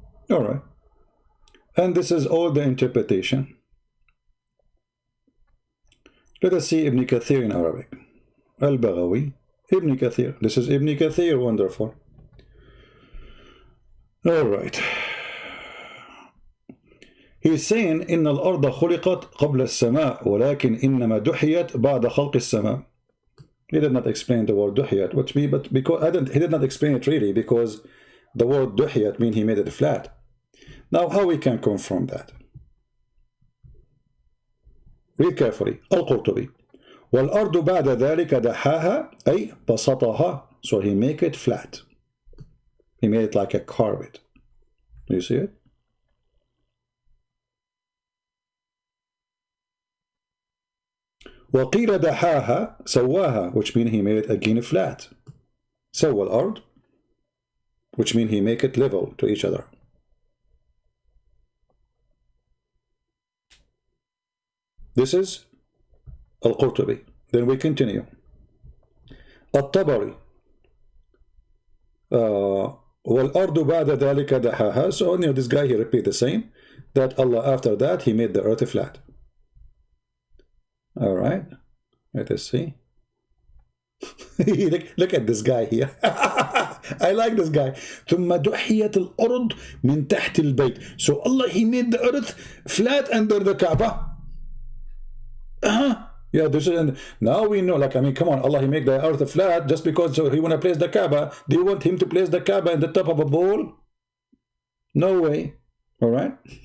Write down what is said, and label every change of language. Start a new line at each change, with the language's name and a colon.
English: All right. And this is all the interpretation. Let us see Ibn Kathir in Arabic. Al-Baghawi, Ibn Kathir. This is Ibn Kathir, wonderful. All right.
Arabic: He's saying إن الأرض خلقت قبل السماء ولكن إنما دحيت بعد خلق السماء.
English: He did not explain the word دحيت, which means, but because he did not explain it really, because the word دحيت means he made it flat. Now, how we can confirm that? Read carefully.
Arabic: القرطبي والأرض بعد ذلك دحاها أي بسطها.
English: So he make it flat. He made it like a carpet. Do you see it? وقيل دحاها سواها, which means he made it again flat. سوى الأرض, which means he make it level to each other. This is Al-Qurtubi. Then we continue.
Arabic: الطبري والأرض بعد ذلك دحاها.
English: So this guy, he repeat the same, that Allah after that he made the earth flat. All right, let us see. Look at this guy here. I like this guy.
Arabic: ثم دحيت الأرض من تحت البيت.
English: So Allah, he made the earth flat under the Kaaba. Yeah, this is, and now we know, like, I mean, come on, Allah, he make the earth flat just because he want to place the Kaaba. Do you want him to place the Kaaba in the top of a bowl? No way. All right.